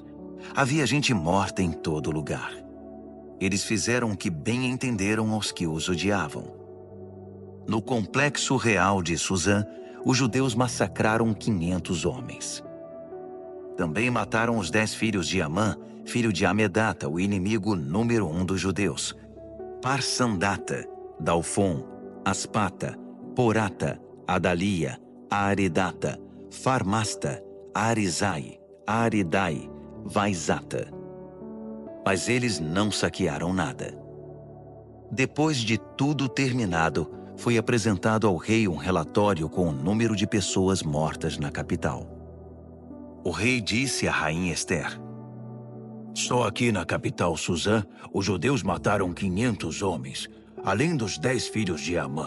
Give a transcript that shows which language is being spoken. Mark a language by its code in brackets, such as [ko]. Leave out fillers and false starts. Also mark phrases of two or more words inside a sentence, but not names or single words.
[pt] Havia gente morta em todo lugar. Eles fizeram o que bem entenderam aos que os odiavam. No complexo real de Suzã, os judeus massacraram 500 homens. Também mataram os 10 filhos de Amã, filho de Amedata, o inimigo número 1 dos judeus. Parsandata, Dalfon, Aspata, Porata, Adalia, Aredata, Farmasta, Arizai, Aridai, Vaizata. Mas eles não saquearam nada. Depois de tudo terminado, foi apresentado ao rei um relatório com o número de pessoas mortas na capital. O rei disse à rainha Ester: Só aqui na capital Suzã, os judeus mataram 500 homens, além dos 10 filhos de Amã.